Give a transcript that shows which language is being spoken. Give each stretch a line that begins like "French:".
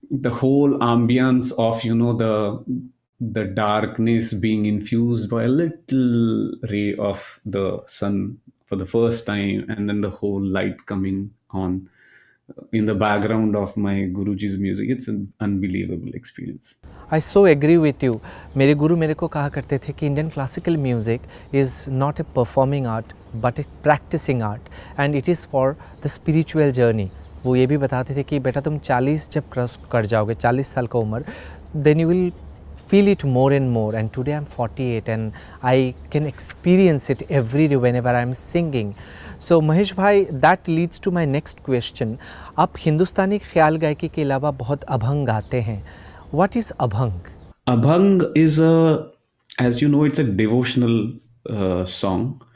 English: whole ambience of the darkness being infused by a little ray of the sun for the first time, and then the whole light coming on in the background of my Guruji's music. It's an unbelievable experience. I so agree with you.
Hindi: मेरे गुरु मेरे को कहा करते थे कि
English: Indian classical music is not a performing art but a practicing art, and it is for the spiritual journey.
Hindi: वो ये भी बताते थे कि बेटा तुम 40 जब क्रॉस कर जाओगे, 40 साल का उम्र,
English: Then you will feel it more and more. And today I'm 48 and I can experience it every day whenever I'm singing. So Mahesh bhai, that leads to my next question.
Hindi: आप हिंदुस्तानी ख्याल गायकी के अलावा बहुत अभंग गाते हैं.
English: What is abhang? Abhang is as you know, it's a devotional song.